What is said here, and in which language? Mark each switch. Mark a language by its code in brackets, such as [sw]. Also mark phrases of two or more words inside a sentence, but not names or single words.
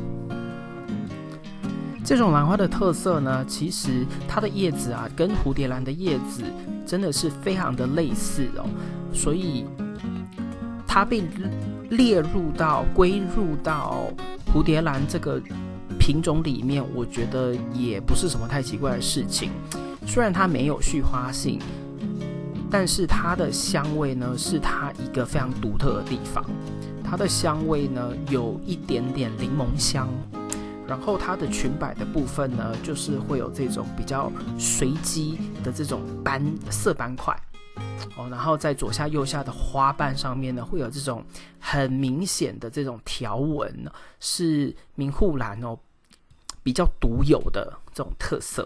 [zh] 這種蘭花的特色呢，其實它的葉子啊，跟蝴蝶蘭的葉子真的是非常的類似哦，所以它被歸入到蝴蝶蘭這個品種裡面，我覺得也不是什麼太奇怪的事情。雖然它沒有續花性，但是它的香味呢，是它一個非常獨特的地方。它的香味呢，有一點點檸檬香。然後它的裙擺的部分呢，就是會有這種比較隨機的這種色斑塊然後在左下右下的花瓣上面呢，會有這種很明顯的這種條紋，是明戶蘭比較獨有的這種特色。